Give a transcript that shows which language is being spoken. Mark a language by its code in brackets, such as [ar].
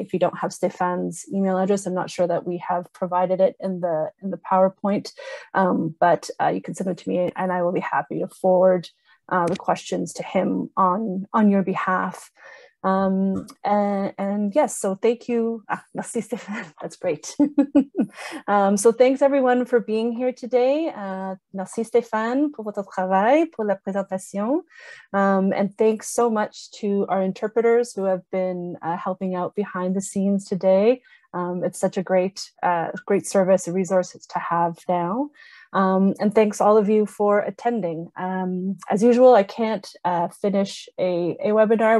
[en] If you don't have Stéphane's email address, I'm not sure that we have provided it in the PowerPoint, but you can send it to me and I will be happy to forward the questions to him on your behalf. And yes, so thank you. [fr] Merci Stéphane, [en] that's great. So thanks everyone for being here today. [fr] Merci Stéphane pour votre travail, pour la présentation. [en] And thanks so much to our interpreters who have been helping out behind the scenes today. It's such a great service, a resource to have now. And thanks all of you for attending. As usual, I can't finish a webinar.